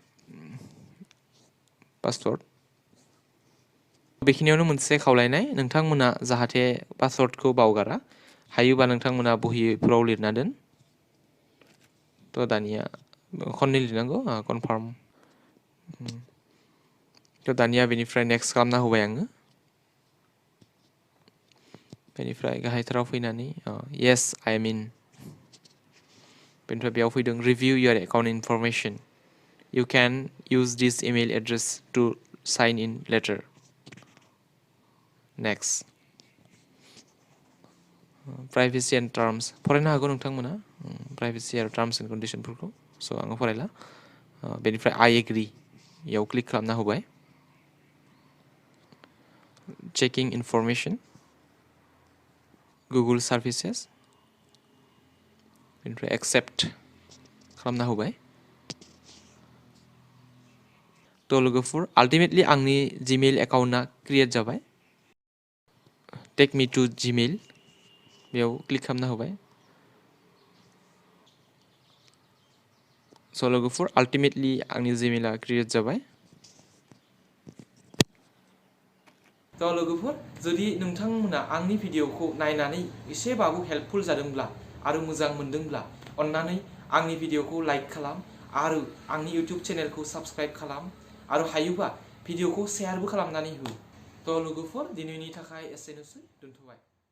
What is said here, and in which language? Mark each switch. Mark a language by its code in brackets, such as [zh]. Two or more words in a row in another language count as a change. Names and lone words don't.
[brx] पासवर्ड बेखिनियावनो मोनसे खावलायनाय नोंथांमोना जाहाथे पासवर्डखौ बावगारा हायोबा नोंथांमोना बहिफोराव लिरना दोन थ' दानिया खननै लिरनांगौ कनफार्म थ' दानिया बेनिफ्राय नेक्स्ट खालामना होबाय आङो बेनिफ्राय गाहायथाराव फैनानै [en] yes I am in [brx] बेनिफ्राय बेयाव फैदों [en] review your account information you can use this email address to sign in later next privacy and terms [brx] फरायनो हागौ नोंथांमोना privacy आरो [en] terms and condition [brx] फोरखौ स' आङो फरायला बेनिफ्राय [en] I agree [brx] याव क्लिक खालामना होबाय [en] checking information Google services [brx] बेनिफ्राय accept खालामना होबाय थ' लोगोफोर आल्टिमेटलि आंनि जीमेल एकाउन्टआ क्रिएट जाबाय [en] take me to Gmail [brx] बेयाव क्लिक खालामना होबाय स' लोगोफोर आल्टिमेटलि आंनि जीमेला क्रिएट जाबाय थ' लोगोफोर जुदि नोंथांमोना आंनि भिडिअखौ नायनानै एसेबाबो हेल्पफुल जादोंब्ला आरो मोजां मोनदोंब्ला अन्नानै आंनि भिडिअखौ लाइक खालाम आरो आंनि इउट्यूब चेनेलखौ साबस्क्राइब खालाम आरो हायोबा भिडिअखौ शेयारबो खालामनानै हो थ' लोगोफोर दिनैनि थाखाय एसेनोसै दोनथ'बाय